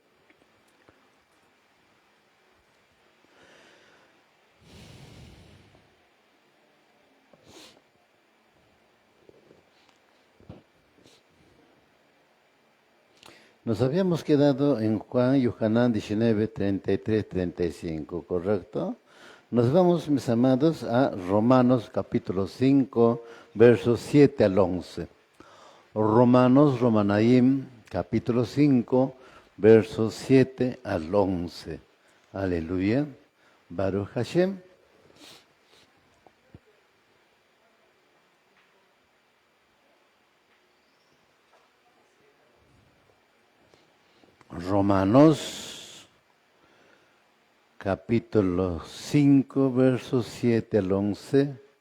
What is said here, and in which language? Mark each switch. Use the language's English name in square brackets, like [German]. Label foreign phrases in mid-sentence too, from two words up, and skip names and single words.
[Spanish] Nos habíamos quedado en Juan Yohanan 19, 33, 35, ¿correcto? Nos vamos, mis amados, a Romanos capítulo 5, versos 7 al 11. Romanos, Romanaim, capítulo 5, versos 7 al 11. [Hebrew] Aleluya. ברוך השם. [Spanish] Romanos, capítulo 5, versos 7 al 11.